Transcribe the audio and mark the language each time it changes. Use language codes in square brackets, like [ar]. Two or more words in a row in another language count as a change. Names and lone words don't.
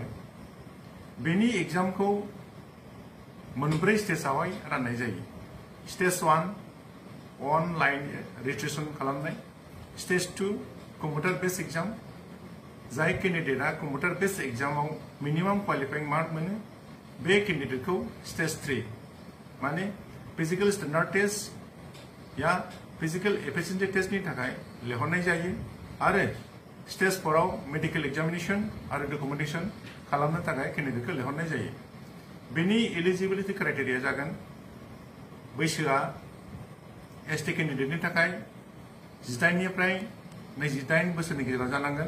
[brx] बेनि एग्जामखौ मोनब्रै स्टेजआवहाय राननाय जायो। स्टेज 1 [en] online registration [brx] खालामनाय, स्टेज 2 [en] computer based exam [brx] जाय कैंडिडेटआ [en] computer based exam minimum qualifying mark [brx] मोनो बे कैंडिडेटखौ स्टेज 3 माने [en] physical standard test [brx] या [en] physical efficiency test [brx] थाखाय लेहरनाय जायो आरो स्टेज 4 आव [en] medical examination [brx] आरो डकुमेंटेशन खालामनो थाखाय कैंडिडेटखौ लेहरनाय जायो। बेनि [en] eligibility criteria [brx] जागोन बैसोआ ST कैंडिडेटनि थाखाय 18 निफ्राय 28 बोसोरनि गेजेराव जानांगोन।